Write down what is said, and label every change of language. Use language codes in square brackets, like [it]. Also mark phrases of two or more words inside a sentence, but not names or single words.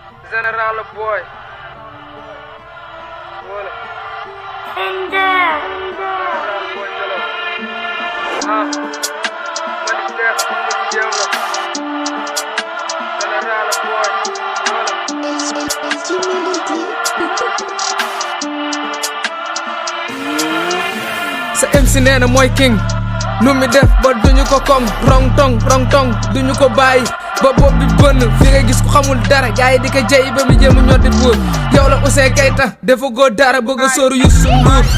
[wo] Général Boy. Voilà. Ender. Général Boy Jolof. Ah. Man de, man de jéem la. Général Boy. Voilà. [en] It's, it's, it's humility. [wo] Sa M C nee na mooy king. Nu mi def ba duñu ko kong. Rong tong, rong tong, duñu ko bàyyi. Ba bopp bi bënn, fi nga gis ku xamul dara. Gars yi di ko jey ba mu jéem a ñoddi buur. Yow la Ouzin Keita, dafa góor dara, bëgg a sóoru Youssou Ndour.